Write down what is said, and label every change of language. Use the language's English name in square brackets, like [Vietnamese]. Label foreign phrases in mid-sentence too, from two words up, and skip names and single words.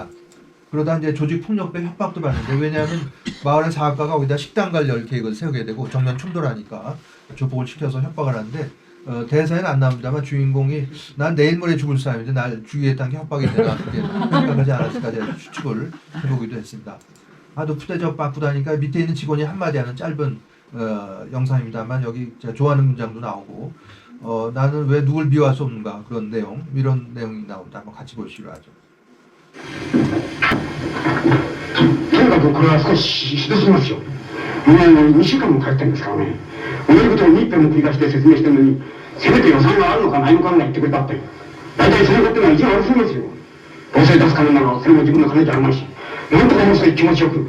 [Korean] 그러다 이제 조직 폭력배 협박도 받는데 왜냐하면 마을의 사업가가 거기다 식당 관련 계획을 세우게 되고 정면 충돌하니까 조폭을 시켜서 협박을 하는데 대사에는 안 나옵니다만 주인공이 난 내일 모레 죽을 사람인데 날 주위에 딴 게 협박이 되나 그렇게 생각하지 않았을까 제가 추측을 해보기도 했습니다. 하도 푸대접 받고 다니까 밑에 있는 직원이 한마디 하는 짧은 영상입니다만 여기 제가 좋아하는 문장도 나오고 나는 왜 누굴 미워할 수 없는가 그런 내용 이런 내용이 나옵니다. 한번 같이 보시기로 하죠. [Japanese] とにかくこれは少しひどすぎますよ。もう2週間も帰ってるんですからね。同じことを2遍も繰り返して説明してるのに、せめて予算があるのかないのかが言ってくれたって。大体そのことが意地悪すぎますよ。どうせ出す金ならそれも自分の金じゃあるまいし、なんとかもう少し気持ちよく。